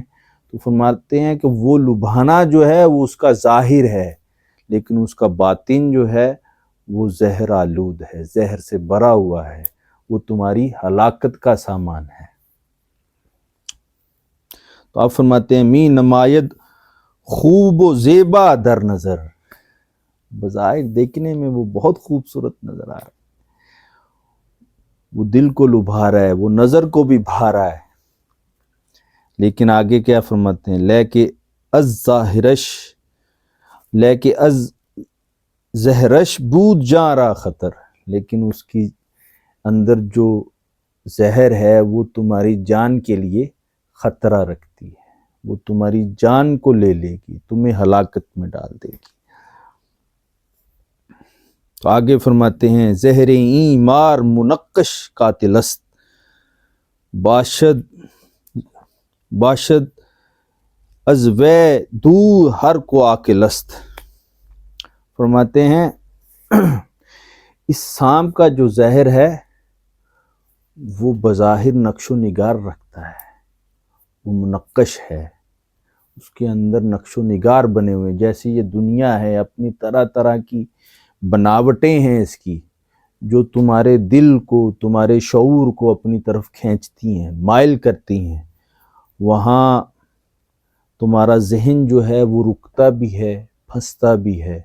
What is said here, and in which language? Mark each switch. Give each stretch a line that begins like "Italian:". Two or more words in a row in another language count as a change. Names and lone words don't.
Urdu: تو فرماتے ہیں کہ وہ لبھانا جو ہے وہ اس کا ظاہر ہے، لیکن اس کا باطن جو ہے وہ زہر آلود ہے، زہر سے بھرا ہوا ہے، وہ تمہاری ہلاکت کا سامان ہے۔ تو آپ فرماتے ہیں
Persian: می نماید خوب و زیبا در نظر،
Urdu: بظاہر دیکھنے میں وہ بہت خوبصورت نظر آ رہا ہے، وہ دل کو لبھا رہا ہے، وہ نظر کو بھی بھا رہا ہے، لیکن آگے کیا فرماتے ہیں، لیکن
Persian: از زہرش بود جاں را خطر،
Urdu: لیکن اس کی اندر جو زہر ہے وہ تمہاری جان کے لیے خطرہ رکھتی ہے، وہ تمہاری جان کو لے لے گی، تمہیں ہلاکت میں ڈال دے گی۔ تو آگے فرماتے ہیں
Persian: زہر این مار منقش قاتل است، باشد از وے دور ہر کو عاقل است۔
Urdu: فرماتے ہیں اس سانپ کا جو زہر ہے وہ بظاہر نقش و نگار رکھتا ہے، وہ منقش ہے، اس کے اندر نقش و نگار بنے ہوئے، جیسے یہ دنیا ہے اپنی طرح طرح کی بناوٹیں ہیں اس کی، جو تمہارے دل کو، تمہارے شعور کو اپنی طرف کھینچتی ہیں، مائل کرتی ہیں، وہاں تمہارا ذہن جو ہے وہ رکتا بھی ہے، پھنستا بھی ہے۔